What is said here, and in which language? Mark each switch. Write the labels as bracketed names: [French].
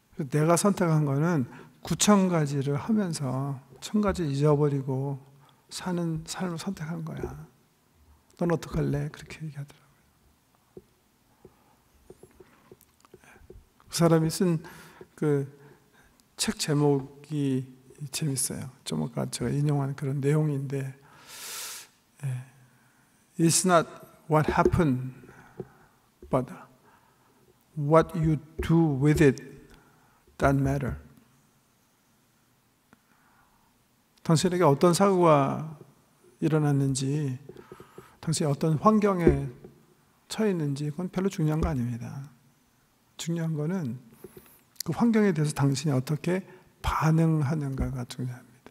[Korean] 내가 선택한 거는 9,000가지를 하면서 1,000가지 잊어버리고 사는 삶을 선택한 거야. 넌 어떡할래? 그렇게 얘기하더라고요. 그 사람이 쓴 그 책 제목이 재밌어요. 좀 아까 제가 인용한 그런 내용인데, [English] It's not what happened, but what you do with it that matter. [Korean] 당신에게 어떤 사고가 일어났는지, 당신이 어떤 환경에 처해 있는지 그건 별로 중요한 거 아닙니다. 중요한 거는 그 환경에 대해서 당신이 어떻게 반응하는가가 중요합니다.